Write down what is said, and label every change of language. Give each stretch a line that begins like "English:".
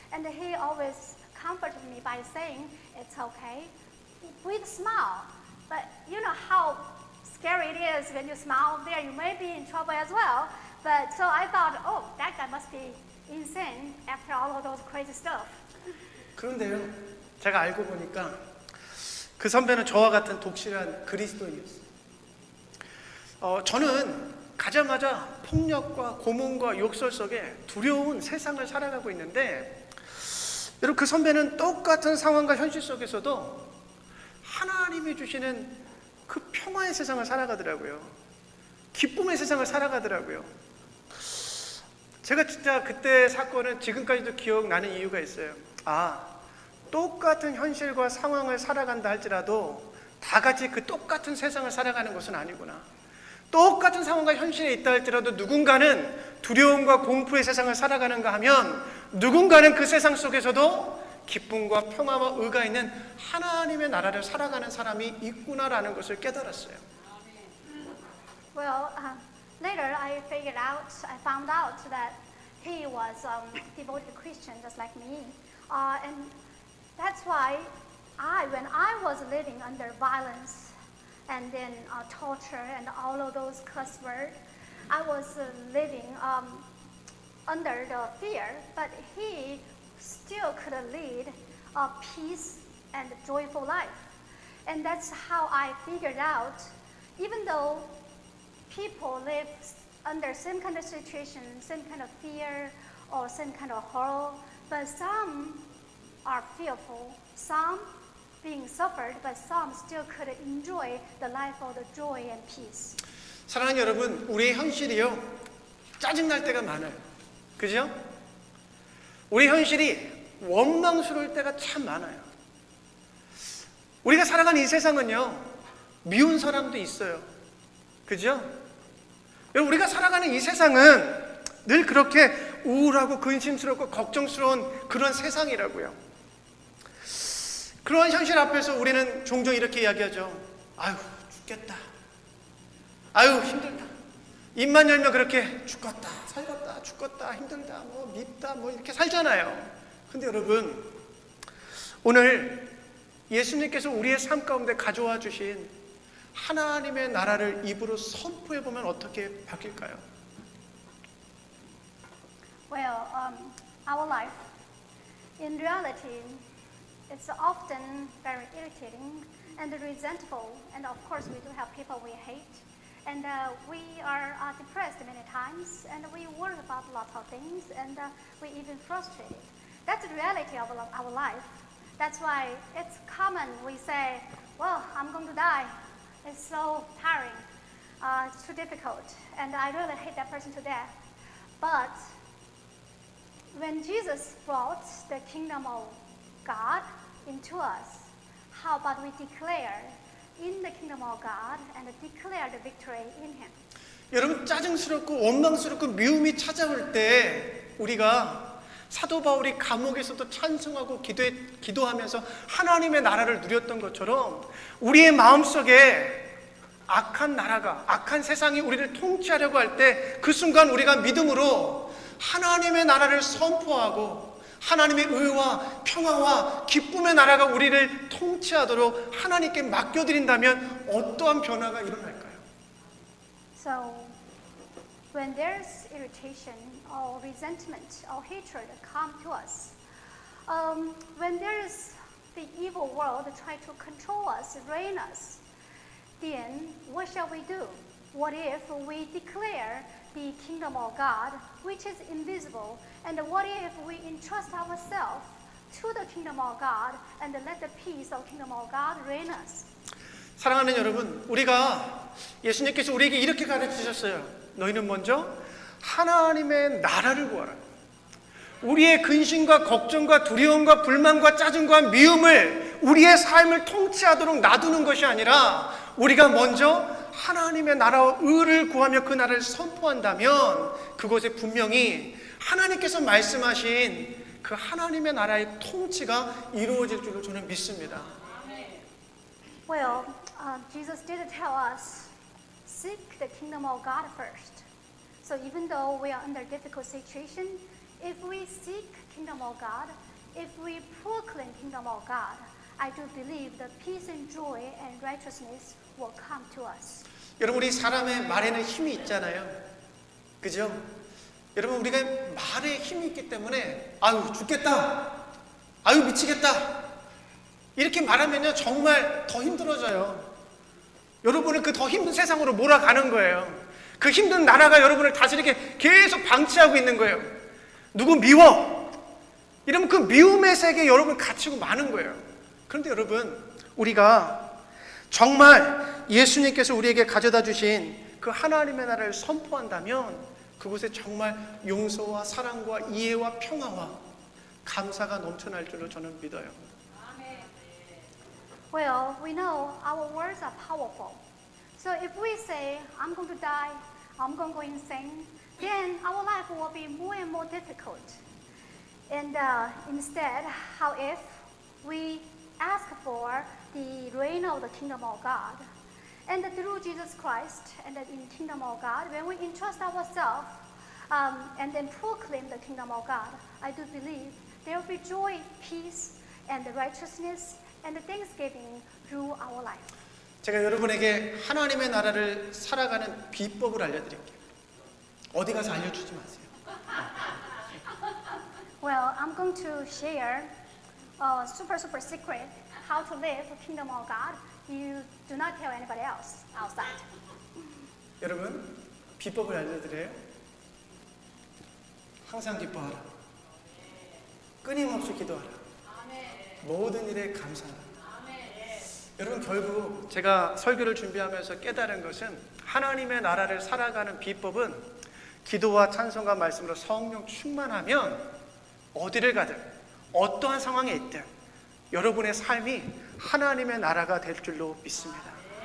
English: And he always comforted me by saying, "It's okay," with a smile. But you know how scary it is when you smile there. You may be in trouble as well. But so I thought, oh, that guy must be insane after all of those crazy stuff.
Korean: 그런데요, 제가 알고 보니까 그 선배는 저와 같은 독실한 그리스도인이었어요. 저는 가자마자 폭력과 고문과 욕설 속에 두려운 세상을 살아가고 있는데 여러분 그 선배는 똑같은 상황과 현실 속에서도 하나님이 주시는 그 평화의 세상을 살아가더라고요. 기쁨의 세상을 살아가더라고요. 제가 진짜 그때 사건은 지금까지도 기억나는 이유가 있어요. 똑같은 현실과 상황을 살아간다 할지라도 다 같이 그 똑같은 세상을 살아가는 것은 아니구나. 똑같은 상황과 현실에 있다 할지라도 누군가는 두려움과 공포의 세상을 살아가는가 하면 누군가는 그 세상 속에서도 기쁨과 평화와 의가 있는 하나님의 나라를 살아가는 사람이 있구나라는 것을 깨달았어요.
English: Well, later I found out that he was a devoted Christian just like me. And that's why when I was living under violence and then torture and all of those curse words, I was living under the fear, but he still could lead a peace and joyful life. And that's how I figured out, even though people live under same kind of situation, same kind of fear, or same kind of horror, but some are fearful, some being suffered, but some still could enjoy the life of the joy and peace.
Korean: 사랑하는 여러분, 우리의 현실이요 짜증날 때가 많아요. 그죠? 우리 현실이 원망스러울 때가 참 많아요. 우리가 살아가는 이 세상은요 미운 사람도 있어요. 그죠? 우리가 살아가는 이 세상은 늘 그렇게 우울하고 근심스럽고 걱정스러운 그런 세상이라고요. 그런 현실 앞에서 우리는 종종 이렇게 이야기하죠. 아유 죽겠다. 아유 힘들다. 입만 열면 그렇게 죽겠다, 살겠다, 죽겠다, 힘들다, 뭐 밉다, 뭐 이렇게 살잖아요. 근데 여러분 오늘 예수님께서 우리의 삶 가운데 가져와 주신 하나님의 나라를 입으로 선포해 보면 어떻게 바뀔까요?
English: Well, our life, in reality, it's often very irritating and resentful, and of course we do have people we hate, and we are depressed many times, and we worry about lots of things, and we even frustrated. That's the reality of our life. That's why it's common we say, well, I'm going to die. It's so tiring. It's too difficult. And I really hate that person to death. But when Jesus brought the kingdom of God into us, how about we declare in the kingdom of God and declare the victory in Him?
Korean: 여러분, 짜증스럽고 원망스럽고 미움이 찾아올 때 우리가 사도 바울이 감옥에서도 찬송하고 기도하면서 하나님의 나라를 누렸던 것처럼 우리의 마음속에 악한 나라가, 악한 세상이 우리를 통치하려고 할 때 그 순간 우리가 믿음으로 하나님의 나라를 선포하고 하나님의 의와 평화와 기쁨의 나라가 우리를 통치하도록 하나님께 맡겨드린다면 어떠한 변화가 일어날까요?
English: So, when there's irritation or resentment or hatred come to us, when there's the evil world try to control us, reign us, then what shall we do? What if we declare the kingdom of God, which is invisible, and what if we entrust ourselves to the kingdom of God and let the peace of kingdom of God reign us?
Korean: 사랑하는 여러분, 우리가 예수님께서 우리에게 이렇게 가르치셨어요. 너희는 먼저 하나님의 나라를 구하라. 우리의 근심과 걱정과 두려움과 불만과 짜증과 미움을 우리의 삶을 통치하도록 놔두는 것이 아니라 우리가 먼저 하나님의 나라와 의를 구하며 그 나라를 선포한다면 그곳에 분명히 하나님께서 말씀하신 그 하나님의 나라의 통치가 이루어질 줄로 저는 믿습니다.
English: Well, Jesus did tell us, seek the kingdom of God first. So even though we are under difficult situation, if we seek kingdom of God, if we proclaim kingdom of God, I do believe the peace and joy and righteousness will come to us.
Korean: 여러분, 우리 사람의 말에는 힘이 있잖아요. 그죠? 여러분, 우리가 말에 힘이 있기 때문에 아유 죽겠다, 아유 미치겠다 이렇게 말하면요 정말 더 힘들어져요. 여러분을 그 더 힘든 세상으로 몰아가는 거예요. 그 힘든 나라가 여러분을 다스리게 계속 방치하고 있는 거예요. 누구 미워 이러면 그 미움의 세계에 여러분 갇히고 마는 거예요. 그런데 여러분, 우리가 정말 예수님께서 우리에게 가져다 주신 그 하나님의 나라를 선포한다면 그곳에 정말 용서와 사랑과 이해와 평화와 감사가 넘쳐날 줄로 저는 믿어요.
English: Well, we know our words are powerful. So if we say, I'm going to die, I'm going to go insane, then our life will be more and more difficult. And instead, how if we ask for the reign of the kingdom of God? And through Jesus Christ and in kingdom of God, when we entrust ourselves and then proclaim the kingdom of God, I do believe there will be joy, peace, and righteousness and thanksgiving through our life.
Korean: 제가 여러분에게 하나님의 나라를 살아가는 비법을 알려드릴게요. 어디 가서 알려주지 마세요.
English: Well, I'm going to share a super secret how to live the kingdom of God. You do not tell anybody else outside.
Korean: 여러분, 비법을 알려드려요. 항상 기뻐하라. 끊임없이 기도하라. 모든 일에 감사하라. 여러분, 결국 제가 설교를 준비하면서 깨달은 것은 하나님의 나라를 살아가는 비법은 기도와 찬송과 말씀으로 성령 충만하면 어디를 가든 어떠한 상황에 있든 여러분의 삶이 하나님의 나라가 될 줄로 믿습니다.